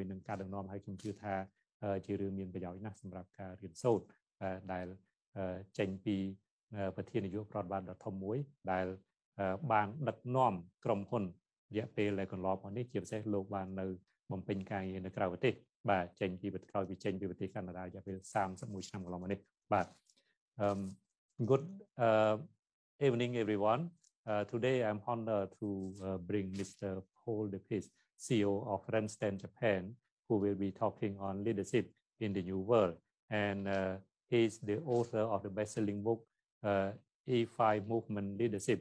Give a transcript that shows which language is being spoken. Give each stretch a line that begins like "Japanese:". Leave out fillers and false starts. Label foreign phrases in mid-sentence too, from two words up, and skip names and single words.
Khmer: នឹងការដឹកនាំហើយខ្ញុំជឿថាជារឿងមានប្រយោជន៍ណាស់សម្រាប់ការរៀនសូត្រដែលចេញពីប្រធាននាយកប្រតិបត្តិដ៏ធំមួយដែលបានដឹកនាំក្រុមហ៊ុនរយៈពេលដែលកន្លងមកនេះជាពិសេសលោកបាននៅបំពេញការងារនៅក្រៅប្រទេសបាទចេញពីក្រោយពីចេញពីប្រទេសកាណាដារយៈពេល31ឆ្នាំកន្លងមកនេះបាទ
English: Good evening everyone. Today I'm honored to bring Mr. Paul Dupuis, CEO of Randstad Japan, who will be talking on leadership in the new world. And he's the author of the best-selling book, E5 Movement Leadership.